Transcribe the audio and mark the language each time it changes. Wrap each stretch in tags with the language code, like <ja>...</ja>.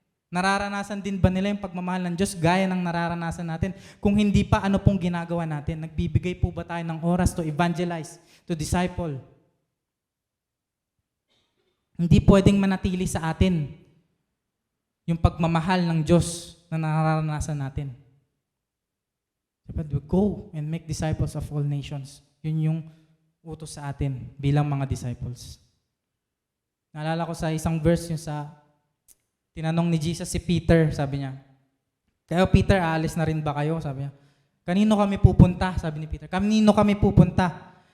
<tl>Nararanasan din ba nila yung pagmamahal ng Diyos gaya ng nararanasan natin? Kung hindi pa, ano pong ginagawa natin? Nagbibigay po ba tayo ng oras</tl> <en>to evangelize, to disciple?</en> <tl>Hindi pwedeng manatili sa atin yung pagmamahal ng Diyos na nararanasan natin.</tl> <en>But go and make disciples of all nations.</en> <tl>Yun yung utos sa atin bilang mga disciples. Naalala ko sa isang verse yung sa tinanong ni Jesus si Peter, sabi niya, "Kayo Peter, aalis na rin ba kayo?" Sabi niya. "Kanino kami pupunta?" Sabi ni Peter. "Kanino kami pupunta?</tl>